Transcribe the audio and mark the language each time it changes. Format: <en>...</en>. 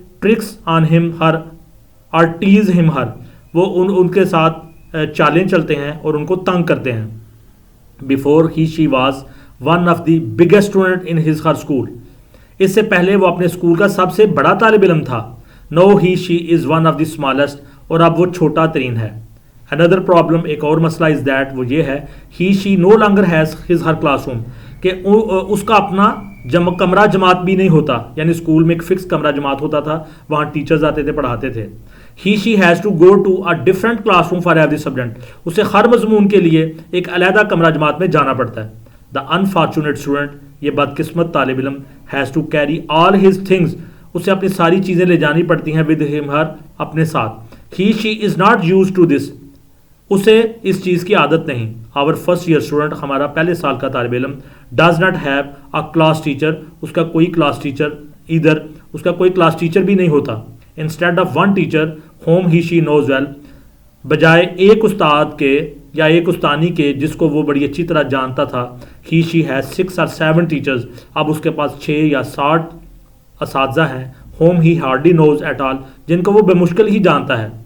<en>tricks on him her</en> <ur>or tease him her, وہ ان کے ساتھ چالیں چلتے ہیں اور ان کو تنگ کرتے ہیں.</ur> <en>before he she was one of the biggest student in his her school,</en> <ur>اس سے پہلے وہ اپنے اسکول کا سب سے بڑا طالب علم تھا.</ur> <en>now he she is one of the smallest,</en> <ur>اور اب وہ چھوٹا ترین ہے.</ur> <en>another problem,</en> <ur>ایک اور مسئلہ</ur> <en>is that</en> <ur>وہ یہ ہے</ur> <en>he she no longer has his her classroom,</en> <ur>کہ اس کا اپنا کمرہ جماعت بھی نہیں ہوتا. یعنی اسکول میں ایک فکس کمرہ جماعت ہوتا تھا, وہاں ٹیچرز آتے تھے, پڑھاتے تھے.</ur> <en>he she has to go to a different classroom for every subject,</en> <ur>اسے ہر مضمون کے لیے ایک علیحدہ کمرہ جماعت میں جانا پڑتا ہے.</ur> <en>the unfortunate student,</en> <ur>یہ بدقسمت طالب علم,</ur> <en>has to carry all his things,</en> <ur>اسے اپنی ساری چیزیں لے جانی پڑتی ہیں</ur> <en>with him her,</en> <ur>اپنے ساتھ.</ur> <en>he she is not used to this,</en> <ur>اسے اس چیز کی عادت نہیں.</ur> <en>our first year student,</en> <ur>ہمارا پہلے سال کا طالب علم,</ur> <en>does not have a class teacher,</en> <ur>اس کا کوئی کلاس ٹیچر either, اس کا کوئی کلاس ٹیچر بھی نہیں ہوتا.</ur> <en>instead of one teacher whom he she knows well,</en> <ur>بجائے ایک استاد کے یا ایک استانی کے جس کو وہ بڑی اچھی طرح جانتا تھا,</ur> <en>he she has 6 or 7 teachers,</en> <ur>اب اس کے پاس 6 یا 7 اساتذہ ہیں,</ur> <en>whom he hardly knows at all,</en> <ur>جن کو وہ بمشکل ہی جانتا ہے.</ur>